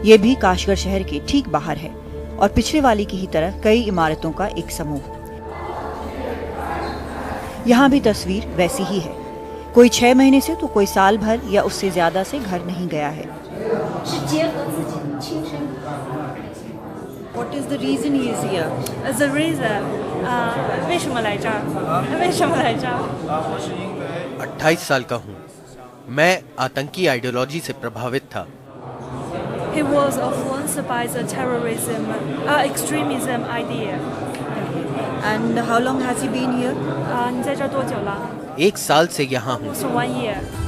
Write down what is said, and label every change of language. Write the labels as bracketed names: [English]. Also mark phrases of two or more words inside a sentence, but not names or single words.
[Hindi] ये भी काशगर शहर के ठीक बाहर है और पिछले वाली की ही तरह कई इमारतों का एक समूह। यहाँ भी तस्वीर वैसी ही है। कोई 6 महीने से तो कोई साल भर या उससे ज्यादा से घर नहीं गया है। [English] What is the reason he is here? The reason, [Chinese] 为什么来这儿？为什么来这儿？ [Hindi] 28 साल का हूँ। मैं आतंकी आइडियोलॉजी से प्रभावित था। [English] He was influenced by the terrorism, extremism idea. And how long has he been here? [Chinese] 你在这儿多久了？ [Hindi] 1 साल से यहाँ हूँ। [English] So 1 year.